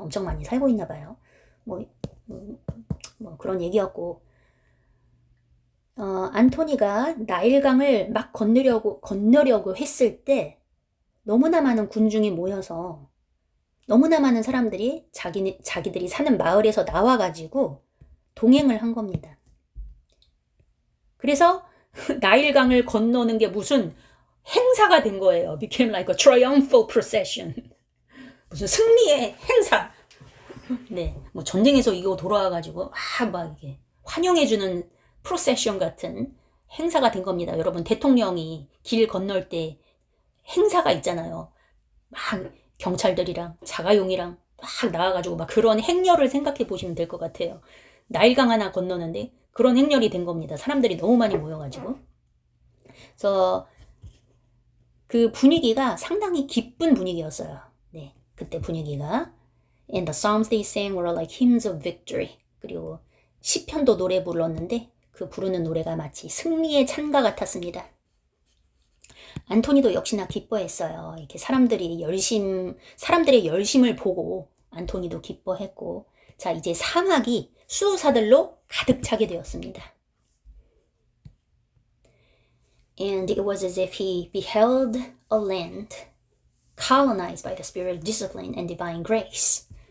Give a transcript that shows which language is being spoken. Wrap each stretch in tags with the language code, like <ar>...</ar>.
<ko>엄청 많이 살고 있나 봐요. 뭐 그런 얘기였고 안토니가 나일강을 막 건너려고 했을 때 너무나 많은 군중이 모여서 너무나 많은 사람들이 자기들이 사는 마을에서 나와가지고 동행을 한 겁니다. 그래서 나일강을 건너는 게 무슨 행사가 된 거예요.</ko> <en>Became like a triumphal procession.</en> <ko>무슨 승리의 행사. 네, 뭐 전쟁에서 이거 돌아와가지고 막 이게 환영해주는 프로세션 같은 행사가 된 겁니다. 여러분 대통령이 길 건널 때 행사가 있잖아요. 막 경찰들이랑 자가용이랑 막 나와가지고 막 그런 행렬을 생각해 보시면 될 것 같아요. 나일강 하나 건너는데 그런 행렬이 된 겁니다. 사람들이 너무 많이 모여가지고. 그래서 그 분위기가 상당히 기쁜 분위기였어요. 네, 그때 분위기가.</ko> <en>And the psalms they sang were like hymns of victory.</en> <ko>그리고 시편도 노래 불렀는데 그 부르는 노래가 마치 승리의 찬가 같았습니다. 안토니도 역시나 기뻐했어요. 이렇게 사람들의 열심을 보고 안토니도 기뻐했고, 자, 이제 사막이 수호사들로 가득 차게 되었습니다.</ko> <en>And it was as if he beheld a land colonized by the spirit of discipline and divine grace.</en>